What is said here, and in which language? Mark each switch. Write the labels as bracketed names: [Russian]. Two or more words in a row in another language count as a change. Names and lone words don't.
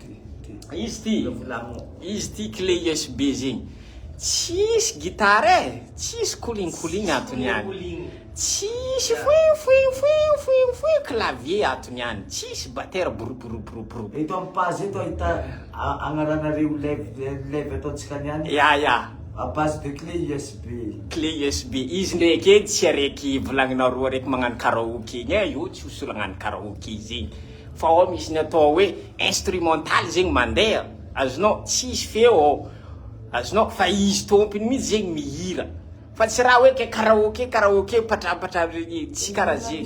[Malagasy] Izy ty [French] clé USB [Malagasy] zegny. Tsisy gitara tsisy koligny atony any. Tsisy foy clavier atony any. Tsisy batera bru. Ito amin'ny page ito ahita agnaranareo leve ataontsika niany. Ya. [French] À base de clé USB. Clé USB. [Malagasy] Izy ndraiky edy tsy araiky volagninareo araiky magnano karaoke igny io tsy hoso magnano karaoke zegny. Fa ao misy ny atao hoe instrumental zegny mandeha. Azonao tsisy feo azonao fa izy tompony mihitsy zegny mihira. Fa tsy raha hoe ke karaoke patrapatra regny tsy karaha zegny.